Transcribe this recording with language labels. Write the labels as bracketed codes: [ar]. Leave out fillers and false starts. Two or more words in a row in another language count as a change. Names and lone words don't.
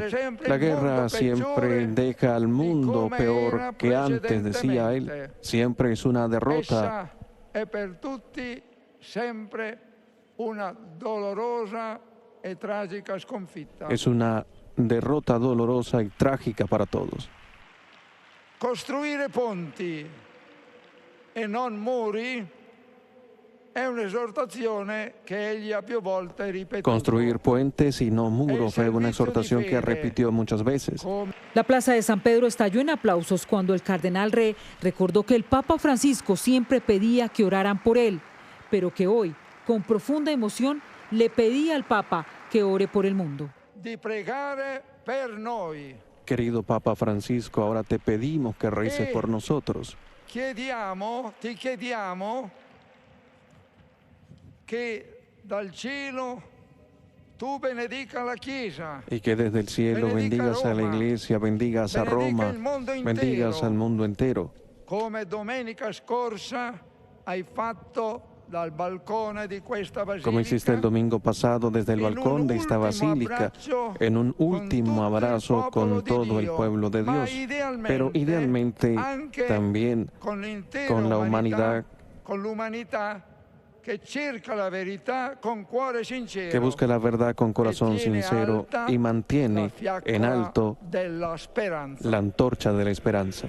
[es] La guerra siempre deja al mundo peor que antes, decía él. Siempre es una derrota. Es una derrota dolorosa y trágica para todos. [it] Costruire ponti e non muri è un'esortazione che egli ha più volte ripetuto. [es] Construir puentes y no muros fue una exhortación que repitió muchas veces. La plaza de San Pedro estalló en aplausos cuando el cardenal Re recordó que el Papa Francisco siempre pedía que oraran por él, pero que hoy, con profunda emoción, le pedía al Papa que ore por el mundo. [it] Di pregare per noi. [es] Querido Papa Francisco, ahora te pedimos que reces por nosotros. [it] Ti chiediamo que dal cielo tú benedica la Chiesa. [es] Y que desde el cielo bendigas a la Iglesia, bendigas a Roma, bendigas al mundo entero. [it] Come domenica scorsa hai fatto dal balcone di questa basilica, [es] como hiciste el domingo pasado desde el balcón de esta basílica, en un último abrazo con todo el pueblo de Dios, pero idealmente también con la humanidad que busca la verdad con corazón sincero y mantiene en alto la antorcha de la esperanza.